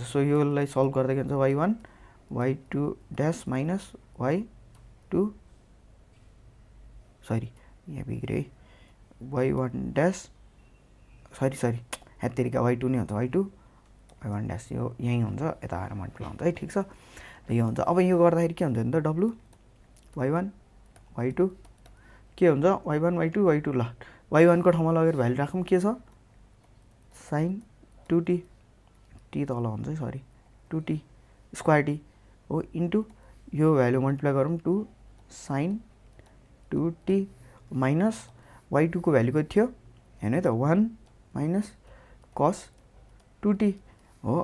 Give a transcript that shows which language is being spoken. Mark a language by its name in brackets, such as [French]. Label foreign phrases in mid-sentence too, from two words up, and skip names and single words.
[Nepali] सो योलाई सल्भ गर्दा के हुन्छ y1 y2 [English] dash minus [Nepali] y2 सरी यहाँ बिग्रियो है y1 ड्यास सरी हेत्तेरिका y2 नै हुन्छ y2 y1 ड्यास यो यहीँ हुन्छ यता आएर मल्टिप्लाई हुन्छ है ठिक छ यो हुन्छ। अब यो गर्दाखेरि के हुन्छ नि त w y1 y2 के हुन्छ y1 y2 y2 ल y1 को ठाउँमा लगेर भ्यालु राखौँ के छ sin 2t t तल हुन्छ है सरी 2t स्क्वायर t हो इन्टु यो भ्यालु मल्टिप्लाई गरौँ 2 sin 2t माइनस y2 को भ्यालु कति थियो हेर्नु है त 1 [English] minus cos [Nepali] 2t हो।